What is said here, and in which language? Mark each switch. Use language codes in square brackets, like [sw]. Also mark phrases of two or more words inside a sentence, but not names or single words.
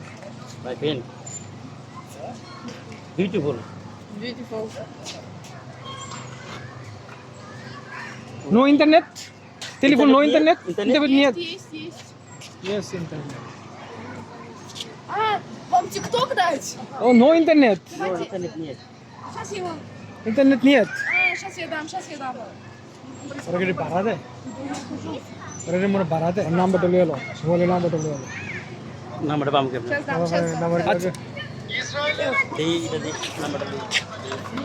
[en] my friend beautiful Beautiful. No internet? [ru] Телефон no Интернет [en] internet? [ru] нет? Интернет нет. Есть. [en] Yes, internet. [ru] А, вам ТикТок дать? [en] Oh, no internet. [bn] ইন্টারনেট নিয়ে [ru] Сейчас я вам. Internet нет. Сейчас я дам. [bn] ওরা কি ভাড়া দেয়? ওরা কি মনে ভাড়া দেয়? নাম্বারটা লিয়ে এলো। বলে নাম্বারটা লিয়ে এলো। নাম্বারটা পাবো কেমন [ru] Сейчас дам. [bn] নাম্বার এই এটা দি নাম্বারটা